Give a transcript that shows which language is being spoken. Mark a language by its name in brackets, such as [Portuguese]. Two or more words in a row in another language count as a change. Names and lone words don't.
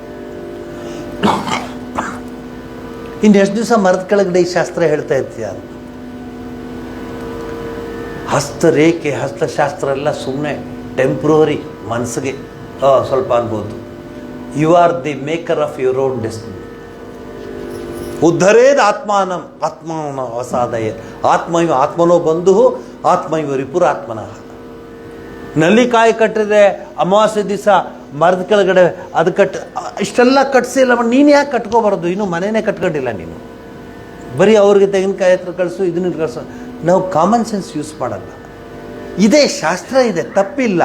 [Kannada] ಇನ್ನೆಷ್ಟು ದಿವಸ ಮರದ ಕೆಳಗಡೆ ಈ ಶಾಸ್ತ್ರ ಹೇಳ್ತಾ ಇರ್ತೀಯ? ಹಸ್ತರೇಖೆ ಹಸ್ತಶಾಸ್ತ್ರ ಎಲ್ಲ ಸುಮ್ಮನೆ ಟೆಂಪ್ರವರಿ, ಮನಸ್ಸಿಗೆ ಸ್ವಲ್ಪ ಅನ್ಬೋದು. [English] You are the maker of your own destiny. [Sanskrit] ಉದ್ಧರೇದ್ ಆತ್ಮಾನಂ ಆತ್ಮನ ಅಸಾದಯ ಆತ್ಮೈವ ಆತ್ಮನೋ ಬಂಧು ಆತ್ಮೈವ ರಿಪುರಾತ್ಮನಃ. [Kannada] ನಲ್ಲಿಕಾಯಿ ಕಟ್ಟಿದ್ರೆ ಅಮಾವಾಸ್ಯೆ ದಿವಸ ಮರದ ಕೆಳಗಡೆ ಅದು ಇಷ್ಟೆಲ್ಲ ಕಟ್ಸಿಲ್ಲ, ನೀನು ಯಾಕೆ ಕಟ್ಕೋಬಾರ್ದು? ಇನ್ನೂ ಮನೆಯೇ ಕಟ್ಕೊಂಡಿಲ್ಲ ನೀನು, ಬರೀ ಅವ್ರಿಗೆ ತೆಂಗಿನಕಾಯಿ ಹತ್ರ ಕಳಿಸು, ಇದನ್ನ ಕಳಿಸು. ನಾವು [English] common sense use [Kannada] ಮಾಡಲ್ಲ. ಇದೇ ಶಾಸ್ತ್ರ ಇದೆ, ತಪ್ಪಿಲ್ಲ.